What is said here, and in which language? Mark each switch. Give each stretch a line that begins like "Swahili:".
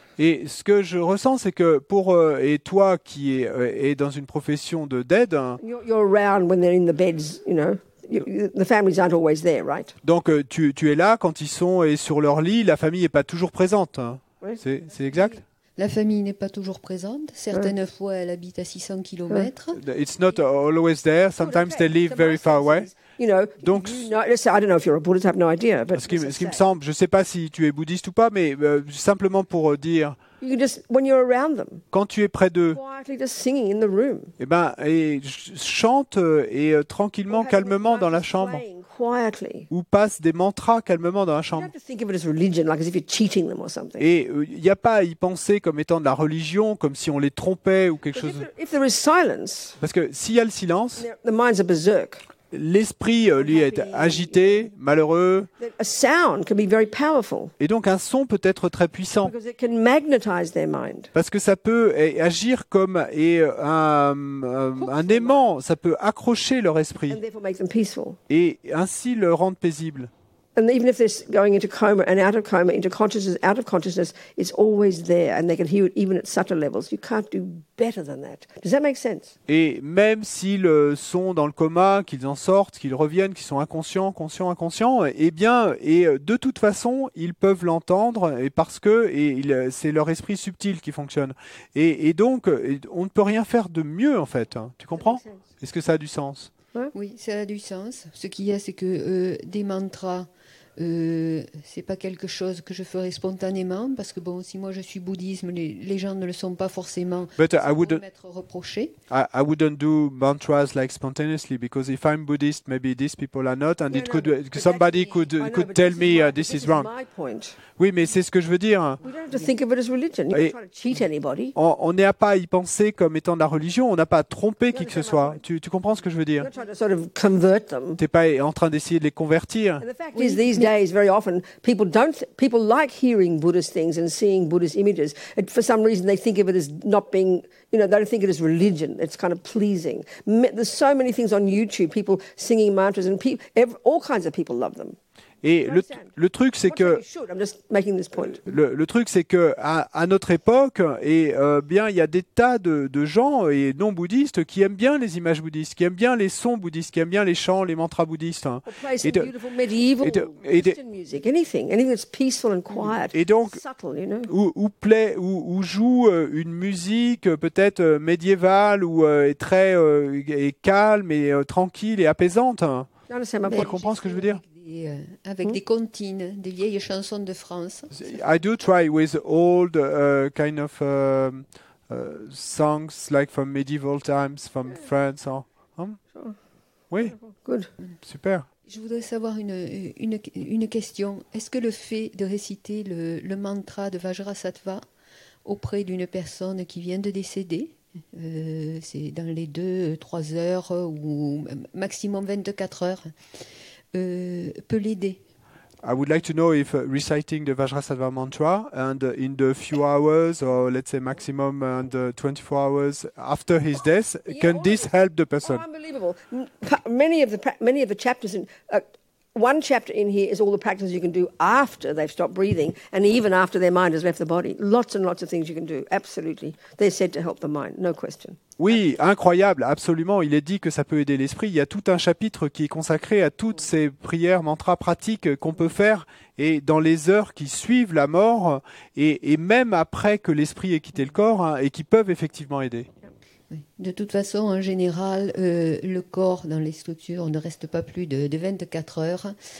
French: et ce que je ressens, c'est que et toi qui est dans une profession d'aide,
English: You're around when they're in the beds, you know. The families aren't always there, right?
French: donc tu es là quand ils sont sur leur lit, la famille n'est pas toujours présente. Hein. Oui. C'est exact? La famille n'est pas toujours présente. Certaines fois, elle habite à 600 km.
English: It's not always there. Sometimes they live very far away. You know,
French: Donc,
English: let's say, I don't know if you're a Buddhist, I have no idea. But
French: ce qui me semble, je ne sais pas si tu es bouddhiste ou pas, mais simplement pour dire,
English: you can just, when you're around them,
French: quand tu es près d'eux,
English: quietly just singing in the room.
French: chante tranquillement, calmement dans la chambre,
English: Playing quietly.
French: ou passe des mantras calmement dans la
English: You
French: chambre.
English: don't have to think of it as religion, like as if you're cheating them or something.
French: Et il n'y a pas à y penser comme étant de la religion, comme si on les trompait ou quelque
English: But
French: chose.
English: if there is silence,
French: Parce que s'il y a le silence,
English: the minds are berserk.
French: l'esprit lui est agité, malheureux,
English: A sound can be very powerful
French: et donc un son peut être très puissant.
English: because it can magnetize their mind.
French: Parce que ça peut agir comme un aimant, ça peut accrocher leur esprit
English: And therefore make them peaceful.
French: et ainsi le rendre paisible.
English: And even if they're going into coma and out of coma, into consciousness, out of consciousness, it's always there and they can hear it even at subtle levels. You can't do better than that. Does that make sense?
French: Et même s'ils sont dans le coma, qu'ils en sortent, qu'ils reviennent, qu'ils sont inconscients, conscients, inconscients, eh bien, de toute façon, ils peuvent l'entendre et parce que c'est leur esprit subtil qui fonctionne. Et donc, on ne peut rien faire de mieux en fait. Hein. Tu comprends? Est-ce que ça a du sens? Oui, ça a du sens. Ce qu'il y a, c'est que des mantras, c'est pas quelque chose que je ferais spontanément, parce que bon, si moi je suis bouddhisme, les gens ne le sont pas forcément.
English: But
French: ça pourrait m'être reproché.
English: I wouldn't do mantras like spontaneously because if I'm Buddhist, maybe these people are not, and somebody could tell me this is wrong. My point.
French: Oui, mais c'est ce que je veux dire.
English: We don't have to think of it as religion. You're not trying to cheat anybody.
French: On n'a pas à y penser comme étant de la religion, on n'a pas à tromper qui que ce soit. Tu comprends ce que je veux dire?
English: You're not trying to sort of convert them.
French: T'es pas en train d'essayer de les convertir.
English: And the fact is, these days, very often, people like hearing Buddhist things and seeing Buddhist images. And for some reason, they think of it as not being, they don't think it as religion. It's kind of pleasing. There's so many things on YouTube, people singing mantras, and all kinds of people love them.
French: Et le truc, c'est que
English: I'm just making this point.
French: le truc, c'est que à notre époque, bien, il y a des tas de gens et non bouddhistes qui aiment bien les images bouddhistes, qui aiment bien les sons bouddhistes, qui aiment bien les chants, les mantras bouddhistes. Hein.
English: Play some beautiful medieval Christian music, anything that's peaceful and quiet,
French: et donc,
English: subtle, you know.
French: Ou joue une musique peut-être médiévale ou très calme et tranquille et apaisante.
English: You understand my
French: Tu
English: point?
French: comprends ce que je veux dire? Avec des comptines, des vieilles chansons de France.
English: I do try with old kind of songs like from medieval times, from France.
French: Oui,
English: Good.
French: super. Je voudrais savoir une question. Est-ce que le fait de réciter le mantra de Vajrasattva auprès d'une personne qui vient de décéder, c'est dans les 2-3 heures ou maximum 24 heures, peut l'aider?
English: I would like to know if reciting the Vajrasattva mantra and in the few hours or let's say maximum and 24 hours after his death, can this help the person? Oh, unbelievable. Many of the chapters in one chapter in here is all the practices you can do after they've stopped breathing and even after their mind has left the body. Lots and lots of things you can do. Absolutely. They're said to help the mind, no question.
French: Oui, incroyable, absolument. Il est dit que ça peut aider l'esprit. Il y a tout un chapitre qui est consacré à toutes ces prières, mantras pratiques qu'on peut faire et dans les heures qui suivent la mort et même après que l'esprit ait quitté le corps hein, et qui peuvent effectivement aider. Oui. De toute façon, en général, le corps dans les structures ne reste pas plus de 24 heures.